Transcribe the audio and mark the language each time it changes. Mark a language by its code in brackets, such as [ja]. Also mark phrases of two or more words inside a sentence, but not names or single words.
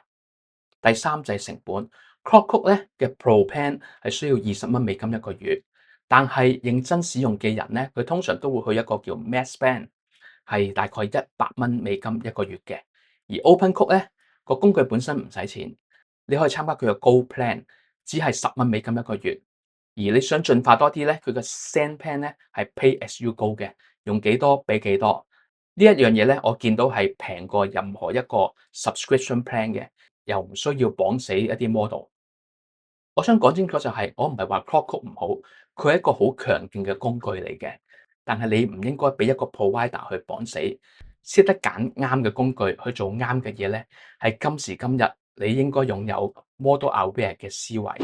[yue] 第三就係成本。Claude Code 咧嘅 Pro Plan 係需要20蚊美金一個月，但係認真使用嘅人咧，佢通常都會去一個叫 Max Plan，係大概100蚊美金一個月嘅。而 OpenCode 咧個工具本身唔使錢，你可以參加佢嘅 Gold Plan，只係10蚊美金一個月。而你想進化多啲咧，佢嘅 Sand Plan 咧係 [en] Pay as you go [yue] 嘅，用幾多俾幾多。呢一樣嘢咧，我見到係平過任何一個 [en] subscription plan [yue] 嘅，又唔需要綁死一啲 model。我想講清楚就係，我唔係話 Claude Code 唔好，佢係一個好強勁嘅工具嚟嘅。但係你唔應該俾一個 provider 去綁死，識得揀啱嘅工具去做啱嘅嘢咧，係今時今日你應該擁有 [en] model aware [yue] 嘅思維。